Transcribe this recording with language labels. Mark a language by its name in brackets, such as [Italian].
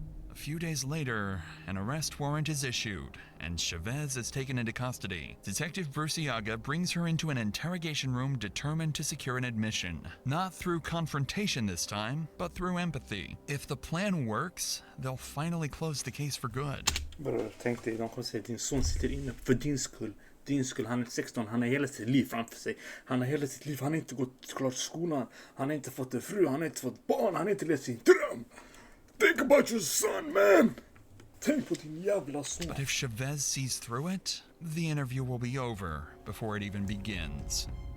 [English] A few days later, an arrest warrant is issued, and Chavez is taken into custody. Detective Bruciaga brings her into an interrogation room determined to secure an admission. Not through confrontation this time, but through empathy. If the plan works, they'll finally close the case for good. [Swedish] Bror, tänk dig, de kommer säga din son sitter inne för din skull. Din skull, han är 16, han har hela sitt liv framför sig. Han har hela sitt liv, han har inte gått klart skolan. Han har inte fått en fru, han har inte fått barn, han har inte levt sin dröm. [English] Think about your son, man! [Swedish] Tänk på din jävla son. [English] But if Chavez sees through it, the interview will be over before it even begins.